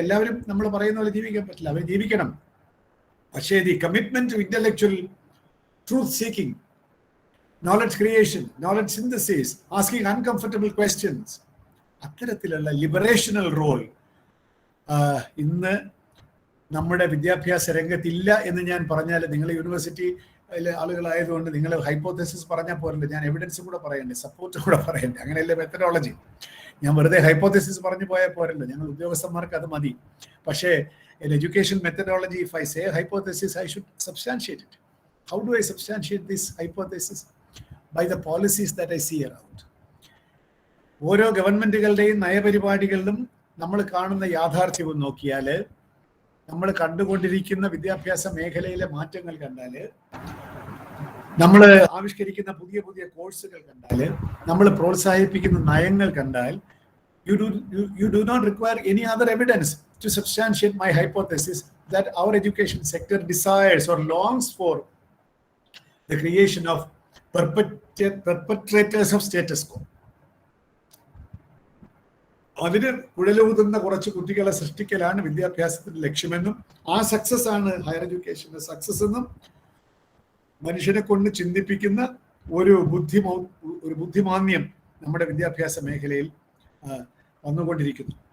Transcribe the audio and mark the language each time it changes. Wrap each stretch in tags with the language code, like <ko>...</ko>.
<ml>എല്ലാവരും നമ്മൾ പറയുന്ന പോലെ ജീവിക്കാൻ പറ്റില്ല, അവർ ജീവിക്കണം. പക്ഷേ</ml> <en>the commitment to intellectual truth seeking, knowledge creation, knowledge synthesis, asking uncomfortable questions,</en> <ml>അത്തരത്തിലുള്ള ലിബറേഷണൽ റോൾ ഇന്ന് നമ്മുടെ വിദ്യാഭ്യാസ രംഗത്തില്ല എന്ന് ഞാൻ പറഞ്ഞാൽ, നിങ്ങൾ യൂണിവേഴ്സിറ്റിയിലെ ആളുകളായതുകൊണ്ട് നിങ്ങൾ ഹൈപ്പോത്തസിസ് പറഞ്ഞാൽ പോരല്ലേ, ഞാൻ എവിഡൻസും കൂടെ പറയണ്ടേ, സപ്പോർട്ടും കൂടെ പറയണ്ടേ. അങ്ങനെയല്ലേ മെത്തഡോളജി. ഞാൻ വെറുതെ ഹൈപ്പോത്തസിസ് പറഞ്ഞു പോയാൽ പോരല്ലോ, ഞങ്ങൾ ഉദ്യോഗസ്ഥന്മാർക്ക് അത് മതി.</ml> <en>പക്ഷേ education methodology, if I say hypothesis, I should substantiate it. How do I substantiate this hypothesis? By the policies that I see around.</en> <ml>ഓരോ ഗവൺമെന്റുകളുടെയും നയപരിപാടികളിലും നമ്മൾ കാണുന്ന യാഥാർത്ഥ്യവും നോക്കിയാൽ, നമ്മൾ കണ്ടുകൊണ്ടിരിക്കുന്ന വിദ്യാഭ്യാസ മേഖലയിലെ മാറ്റങ്ങൾ കണ്ടാൽ, നമ്മൾ ആവിഷ്കരിക്കുന്ന പുതിയ പുതിയ കോഴ്സുകൾ കണ്ടാൽ, നമ്മൾ പ്രോത്സാഹിപ്പിക്കുന്ന നയങ്ങൾ കണ്ടാൽ,</ml> <en>you do not require any other evidence to substantiate my hypothesis that our education sector desires or longs for the creation of perpetrators of status quo.</en> <ml>അതിന് കുഴലൂതുന്ന കുറച്ച് കുട്ടികളെ സൃഷ്ടിക്കലാണ് വിദ്യാഭ്യാസത്തിന്റെ ലക്ഷ്യമെന്നും ആ സക്സസ് ആണ് ഹയർ എഡ്യൂക്കേഷന്റെ സക്സസ് എന്നും മനുഷ്യനെ കൊണ്ട് ചിന്തിപ്പിക്കുന്ന ഒരു ബുദ്ധിമാന്യം നമ്മുടെ വിദ്യാഭ്യാസ മേഖലയിൽ വന്നുകൊണ്ടിരിക്കുന്നു.</ml>